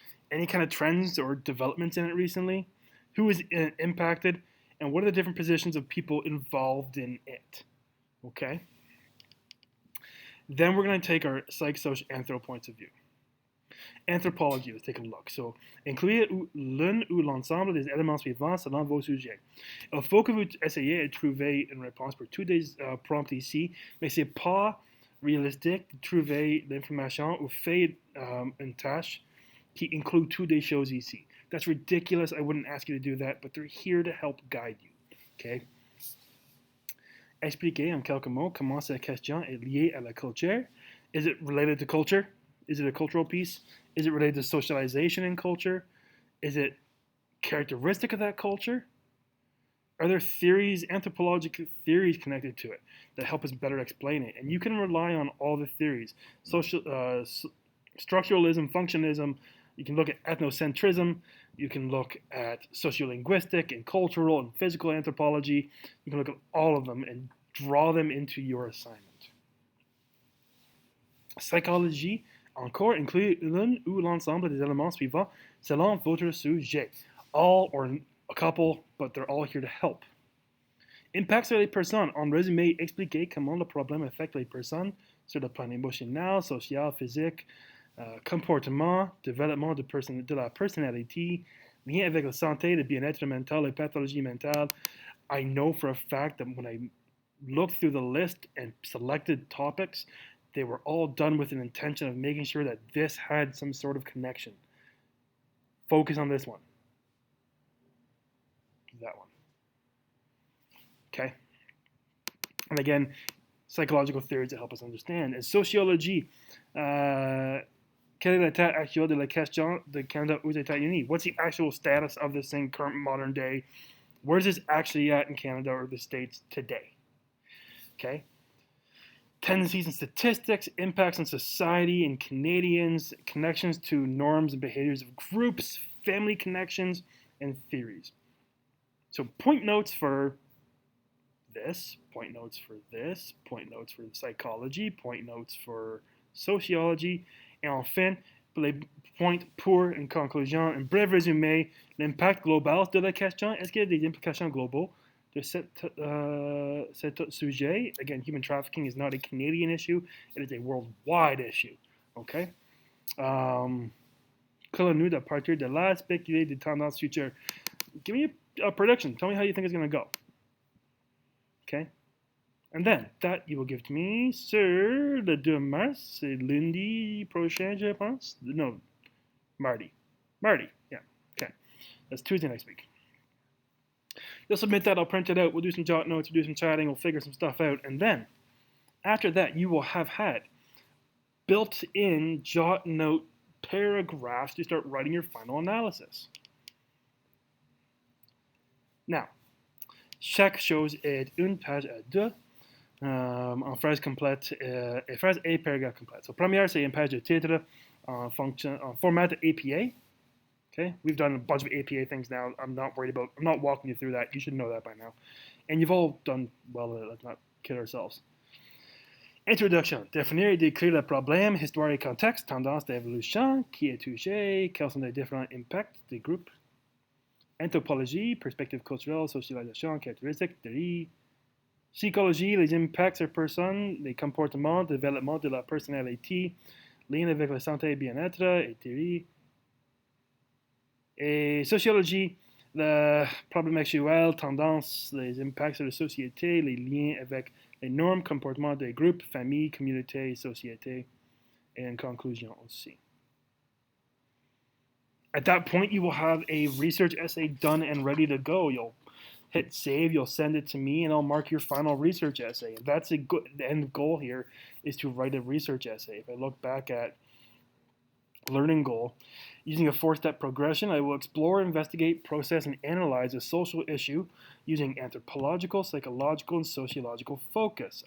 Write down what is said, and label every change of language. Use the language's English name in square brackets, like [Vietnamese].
[English] Any kind of trends or developments in it recently. Who is impacted, and what are the different positions of people involved in it. Okay? Then we're going to take our psych-socio-anthro points of view. Anthropologie, let's take a look. [French] So, incluez l'un ou l'ensemble des éléments suivants selon vos sujets. Il faut que vous essayiez de trouver une réponse pour tous les prompts ici, mais c'est pas réalistique de trouver l'information ou faire une tâche qui inclut toutes les choses ici. [English] That's ridiculous. I wouldn't ask you to do that, but they're here to help guide you. Okay? [French] Expliquez en quelques mots comment cette question est liée à la culture. [English] Is it related to culture? Is it a cultural piece? Is it related to socialization in culture? Is it characteristic of that culture? Are there theories, anthropological theories connected to it that help us better explain it? And you can rely on all the theories. Structuralism, functionalism, you can look at ethnocentrism, you can look at sociolinguistic and cultural and physical anthropology. You can look at all of them and draw them into your assignment. [French] Psychologie, encore, inclut l'un ou l'ensemble des éléments suivants selon votre sujet. [English] All or a couple, but they're all here to help. [French] Impact sur les personnes. En résumé, expliquez comment le problème affecte les personnes sur le plan émotionnel, social, physique, comportement, développement de la personnalité, lien avec la santé, le bien-être mental, les pathologies mentales. [English] I know for a fact that when I looked through the list and selected topics, they were all done with an intention of making sure that this had some sort of connection. Focus on this one. That one. Okay? And again, psychological theories to help us understand. [French] And sociologie, quel est l'état actuel de la question de Canada aux États-Unis? [English] What's the actual status of this thing current modern day? Where's this actually at in Canada or the States today? Okay? Tendencies and statistics, impacts on society and Canadians, connections to norms and behaviors of groups, family connections, and theories. So point notes for this, point notes for this, point notes for psychology, point notes for sociology, [French] et enfin, pour les points pour une conclusion, un bref résumé, l'impact global de la question, est-ce qu'il y a des implications globales de cet sujet? [English] Again, human trafficking is not a Canadian issue, it is a worldwide issue, okay? [French] Qu'allons-nous à partir de là spéculer des tendances futures? [English] Give me a prediction. Tell me how you think it's going to go. Okay? And then, that you will give to me [French] sur le 2 mars. C'est lundi prochain, je pense. [English] No, mardi. Mardi, yeah. Okay. That's Tuesday next week. You'll submit that. I'll print it out. We'll do some jot notes. We'll do some chatting. We'll figure some stuff out. And then, after that, you will have had built-in jot note paragraphs to start writing your final analysis. [French] Now, chaque chose est une page à deux en phrase complète et phrase et paragraphe complète. So, première, c'est une page de titre en format APA. [English] Okay, we've done a bunch of APA things now. I'm not walking you through that. You should know that by now. And you've all done well. Let's not kid ourselves. Introduction. [French] Définir et décrire le problème, histoire et contexte, tendance d'évolution, qui est touché, quels sont les différents impacts des groupes. Anthropologie, perspective culturelle, socialisation, caractéristiques, théorie. Psychologie, les impacts sur personnes, les comportements, développement de la personnalité, lien avec la santé et bien-être, et théorie. Et sociologie, le problème actuel, tendance, les impacts sur la société, les liens avec les normes, comportements des groupes, familles, communautés, sociétés, et une conclusion aussi. [English] At that point, you will have a research essay done and ready to go. You'll hit save, you'll send it to me, and I'll mark your final research essay. That's a good, the end goal here is to write a research essay. If I look back at learning goal, using a 4-step progression, I will explore, investigate, process, and analyze a social issue using anthropological, psychological, and sociological focus.